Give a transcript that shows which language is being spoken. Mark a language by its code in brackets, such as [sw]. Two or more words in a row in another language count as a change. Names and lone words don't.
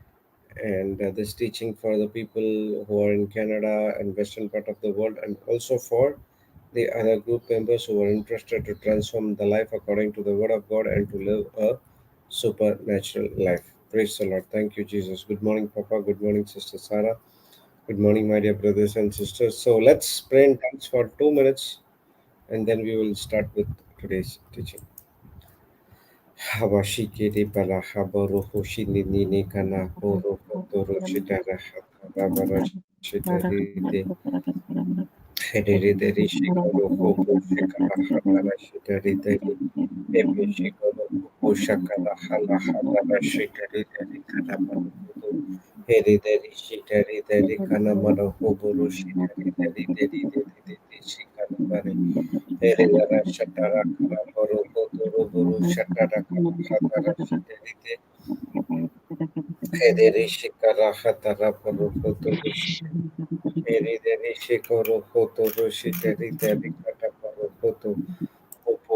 [en] And this teaching for the people who are in Canada and western part of the world, and also for the other group members who are interested to transform the life according to the Word of God and to live a supernatural life. Praise the Lord. Thank you, Jesus. Good morning, Papa. Good morning, Sister Sarah. Good morning, my dear brothers and sisters. So let's pray in tongues for 2 minutes and then we will start with today's teaching. Habashikiri bala haboro hoshini nini kana horo hotoro shitara habara shitari de hedere deri shikoro hobo shikara habara shitari deri ebe shikoro hobo shakara hala habara shitari deri kana maro hobo heri deri shitari deri kana maro hoboro shitari deri deri deri deri shikara mare Herigara Shatara Kara Boro Boro Boro Shatara Kara Hatara Shiterite Hederi Shikara Hatara Boro Boro Herideri Shikoro Hotoro Shiterite Rikata Boro Hoto Opo